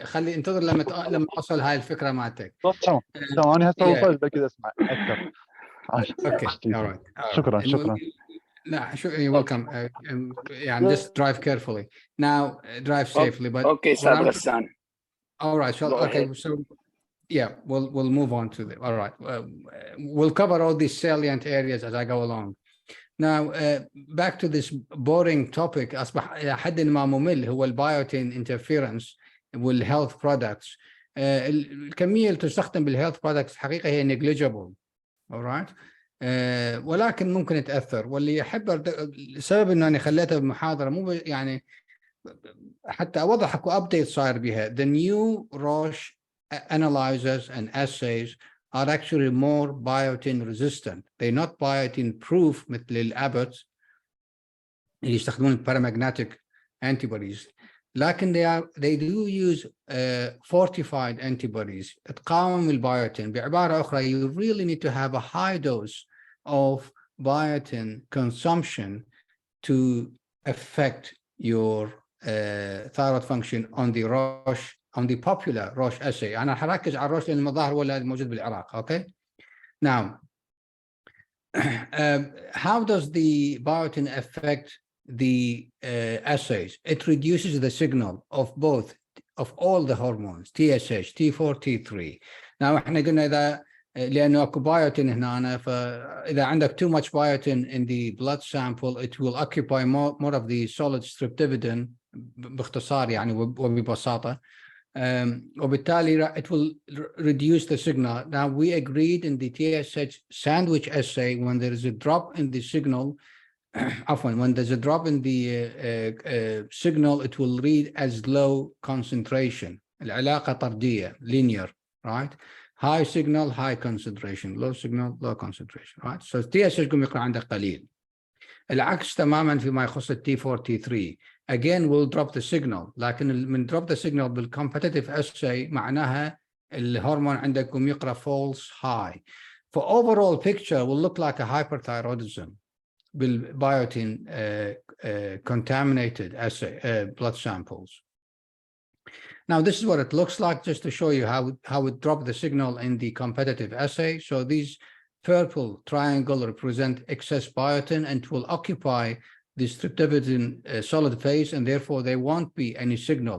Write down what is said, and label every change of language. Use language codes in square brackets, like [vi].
[ar] خلي انتظر لما اصل هاي الفكره مالتك. تمام انا هسه وصلت بكذا اسمع اكثر. [en] okay [ar] شكرا لا [en] welcome. يعني just drive carefully now, drive safely. But okay استاذ غسان. all right, so yeah, we'll move on to the all right. We'll cover all these salient areas as I go along. Now back to this boring topic. [ar] أصبح إلى حد ما ممل. هو البايوتين interference والhealth products. الكمية اللي تستخدم بالhealth products حقيقة هي negligible. [en] all right. [ar] ولكن ممكن تأثر. واللي أحب السبب إنه أنا خليتها بمحاضرة مو يعني حتى أوضح أكو update صاير بها. [en] The new Roche analyzers and assays are actually more biotin resistant. They're not biotin proof [ar] مثل الأبوت اللي يستخدمون [en] paramagnetic antibodies. [ar] لكن [en] they do use fortified antibodies [ar] تقاوم البايوتين. بعبارة أخرى [en] you really need to have a high dose of biotin consumption to affect your thyroid function on the Roche, on the popular Roche assay. [ar] أنا حركز على الروش لأن المظاهر هو اللي موجود بالعراق. [en] Okay. Now, how does the biotin affect the assays? It reduces the signal of all the hormones, TSH, T4, T3. Now [ar] احنا قلنا إذا لأنه أكو [en] biotin [ar] هنا، فإذا عندك [en] too much biotin in the blood sample, it will occupy more of the solid streptavidin [ar] باختصار يعني وببساطة. وبالتالي [en] it will reduce the signal. Now we agreed in the TSH sandwich assay when there is a drop in the signal often when there's a drop in the signal, it will read as low concentration. [ar] العلاقة طردية, [en] linear, right? High signal, high concentration. Low signal, low concentration, right? [ar] So TSH يقوم يقرأ عندك قليل. العكس تماما فيما يخص T4, T3. [en] Again, we'll drop the signal. [ar] لكن من [en] drop the signal [ar] بالcompetitive assay معناها الهرمون عندك يقوم يقرأ false high. [en] For overall picture will look like a hyperthyroidism بالbiotin contaminated assay blood samples. Now this is what it looks like, just to show you how it dropped the signal in the competitive assay. So these purple triangle represent excess biotin and will occupy the streptavidin solid phase, and therefore there won't be any signal.